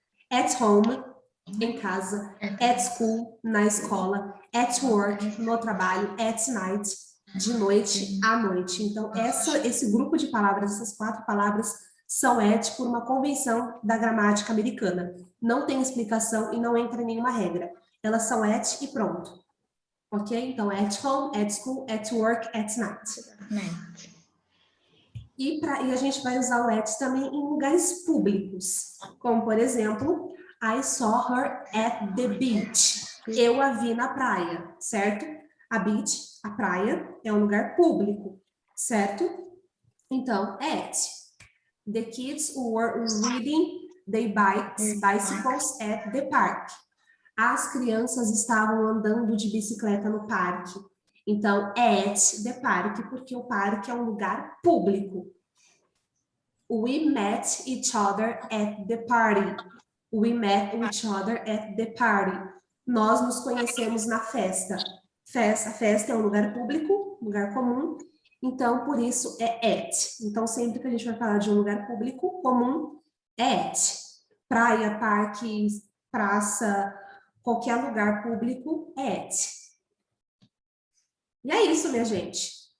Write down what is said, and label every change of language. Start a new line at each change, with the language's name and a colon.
English: At home,
Portuguese: em casa,
English: at school,
Portuguese: na escola,
English: at work,
Portuguese: no trabalho,
English: at night,
Portuguese: de noite à noite. Então, esse grupo de palavras, essas 4 palavras, são at por uma convenção da gramática americana. Não tem explicação e não entra em nenhuma regra. Elas são at e pronto. Ok? Então,
English: at home, at school, at work, at night.
Portuguese: E a gente vai usar o at também em lugares públicos, como, por exemplo,
English: I saw her at the beach.
Portuguese: Eu a vi na praia, certo? A beach, a praia, é um lugar público, certo? Então, at.
English: The kids were riding their bicycles at the park.
Portuguese: As crianças estavam andando de bicicleta no parque. Então,
English: at the park,
Portuguese: porque o parque é um lugar público.
English: We met each other at the party. We met each other at the party.
Portuguese: Nós nos conhecemos na festa. A festa é um lugar público, lugar comum. Então, por isso é at. Então, sempre que a gente vai falar de um lugar público comum, é at. Praia, parque, praça, qualquer lugar público é at. E é isso, minha gente.